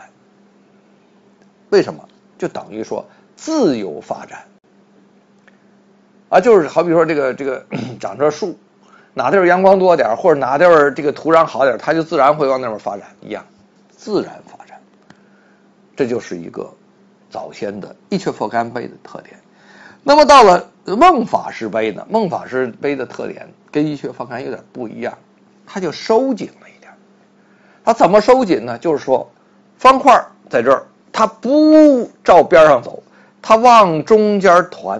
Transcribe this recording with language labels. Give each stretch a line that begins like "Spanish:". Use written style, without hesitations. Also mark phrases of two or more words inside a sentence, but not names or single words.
Chinese: 為什麼？就等於說自由發展啊，就是好比說這個長這樹，哪地兒陽光多點，或者哪地兒這個土壤好點，它就自然會往那邊發展一樣，自然發展。這就是一個早先的伊闕佛干碑的特點。那麼到了孟法師碑呢？孟法師碑的特點跟伊闕佛干有點不一樣，它就收緊了一點。它怎麼收緊呢？就是說方塊在這兒，它不照邊上走，它往中間團。